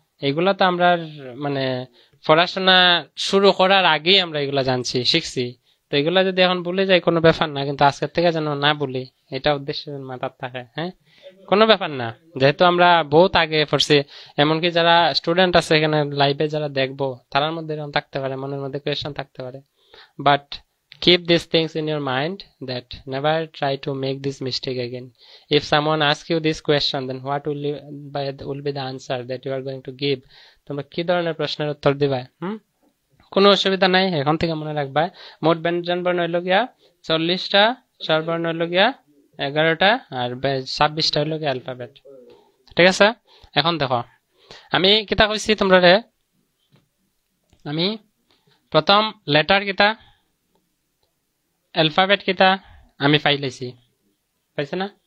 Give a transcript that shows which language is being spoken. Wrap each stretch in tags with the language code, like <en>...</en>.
<bn>এগুলা তো আমরা মানে পড়াশোনা শুরু করার আগেই আমরা এগুলা জানছি, শিখছি। তো এগুলা যদি এখন ভুলে যাই কোনো ব্যাপার না, কিন্তু আজকের থেকে যেন না ভুলি, এটা উদ্দেশ্য মাথার থাকে। হ্যাঁ কোনো ব্যাপার না, যেহেতু আমরা বহুত আগে পড়ছি। এমনকি যারা স্টুডেন্ট আছে এখানে লাইভে যারা দেখবো, তার মধ্যে এরকম থাকতে পারে, মনের মধ্যে কোয়েশ্চেন থাকতে পারে।</bn> <en>But keep these things in your mind that never try to make this mistake again. If someone asks you this question, then what will be the answer that you are going to give?</en> <bn>তোমরা কি ধরনের প্রশ্নের উত্তর দিবা? কোনো অসুবিধা নাই, এখন থেকে মনে রাখবা মোট ব্যঞ্জন বর্ণ হইল গিয়া 40টা, স্বরবর্ণ হইল গিয়া 11টা, আর 26টা হইল গিয়া অ্যালফাবেট। ঠিক আছে? এখন দেখো আমি কিতা কইছি তোমরা, আমি প্রথম লেটার কিতা, অ্যালফাবেট কিতা আমি পাইছি না?</bn>